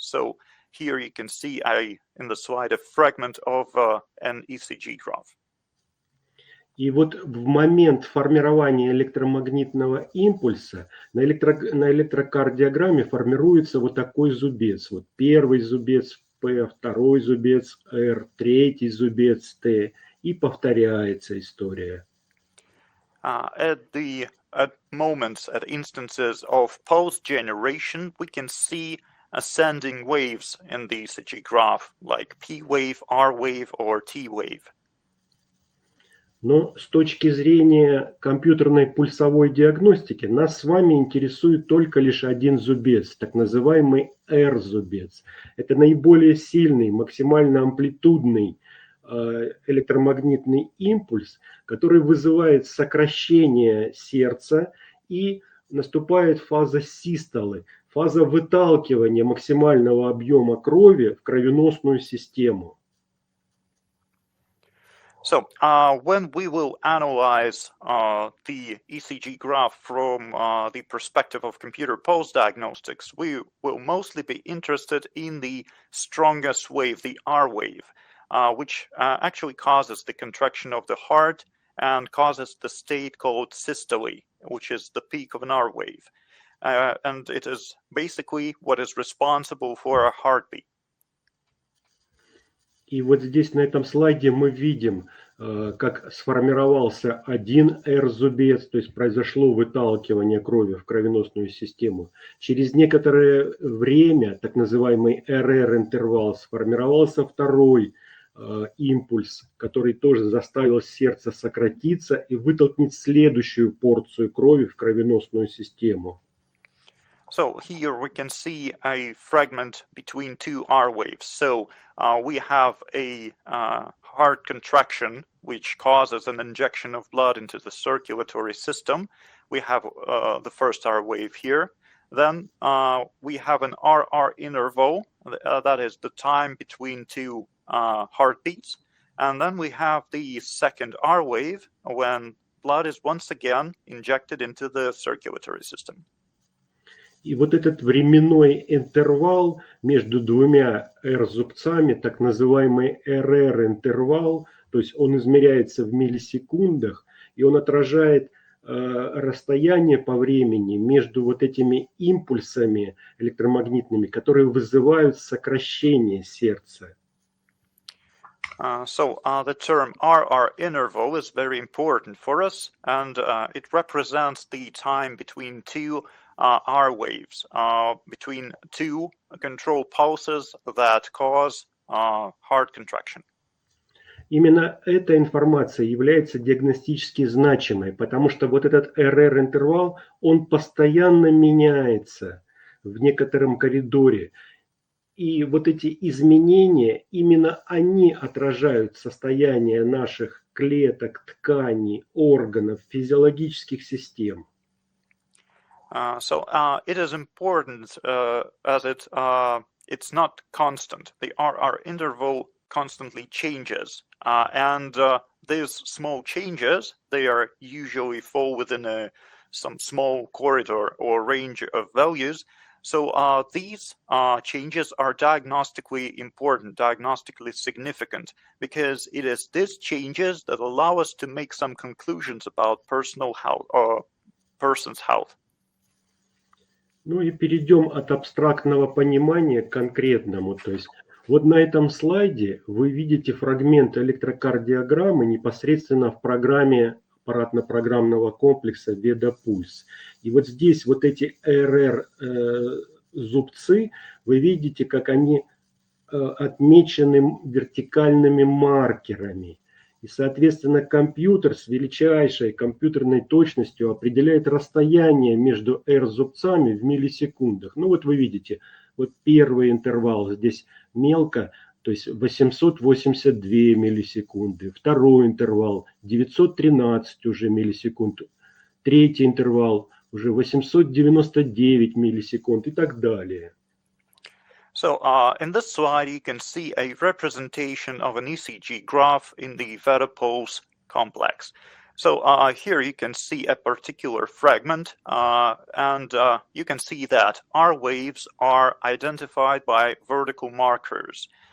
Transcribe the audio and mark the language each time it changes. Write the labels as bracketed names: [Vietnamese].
[English] So here you can see in the slide a fragment of an ECG graph. [Russian] И вот в момент формирования электромагнитного импульса на электрокардиограмме формируется вот такой зубец. Вот первый зубец P, второй зубец R, третий зубец T. И повторяется история. [English] At moments, at instances of pulse generation, we can see ascending waves in the ECG graph, like P wave, R wave, or T wave. [Russian] Но с точки зрения компьютерной пульсовой диагностики нас с вами интересует только лишь один зубец, так называемый R-зубец. Это наиболее сильный, максимально амплитудный электромагнитный импульс, который вызывает сокращение сердца, и наступает фаза систолы, фаза выталкивания максимального объема крови в кровеносную систему. [English] So when we will analyze the ECG graph from the perspective of computer pulse diagnostics, we will mostly be interested in the strongest wave, the R wave, which actually causes the contraction of the heart and causes the state called systole, which is the peak of an R wave. And it is basically what is responsible for a heartbeat. [Russian] И вот здесь на этом слайде мы видим, как сформировался один R-зубец, то есть произошло выталкивание крови в кровеносную систему. Через некоторое время, так называемый RR-интервал, сформировался второй импульс, который тоже заставил сердце сократиться и вытолкнуть следующую порцию крови в кровеносную систему. [English] So here we can see a fragment between two R waves. So we have a heart contraction, which causes an injection of blood into the circulatory system. We have the first R wave here. Then we have an RR interval, that is the time between two heartbeats. And then we have the second R wave when blood is once again injected into the circulatory system. [Russian] И вот этот временной интервал между двумя R-зубцами, так называемый RR-интервал, то есть он измеряется в миллисекундах, и он отражает расстояние по времени между вот этими импульсами электромагнитными, которые вызывают сокращение сердца. [English] The term RR interval is very important for us, and it represents the time between two R waves, between two control pulses that cause heart contraction. [Russian] Именно эта информация является диагностически значимой, потому что вот этот RR-интервал, он постоянно меняется в некотором коридоре. И вот эти изменения, именно они отражают состояние наших клеток, тканей, органов, физиологических систем. [English] It is important as it's not constant. The RR interval constantly changes, and these small changes, they are usually fall within some small corridor or range of values. So these changes are diagnostically important, diagnostically significant, because it is these changes that allow us to make some conclusions about personal health or person's health. [Russian] Ну и перейдем от абстрактного понимания к конкретному. То есть вот на этом слайде вы видите фрагмент электрокардиограммы непосредственно в программе аппаратно-программного комплекса VedaPulse. И вот здесь вот эти РР-зубцы, вы видите, как они отмечены вертикальными маркерами. И, соответственно, компьютер с величайшей компьютерной точностью определяет расстояние между R-зубцами в миллисекундах. Ну вот вы видите, вот первый интервал здесь мелко, то есть 882 миллисекунды. Второй интервал 913 уже миллисекунд. Третий интервал уже 899 миллисекунд и так далее. [English] So in this slide, you can see a representation of an ECG graph in the VedaPulse complex. So here you can see a particular fragment, and you can see that R waves are identified by vertical markers.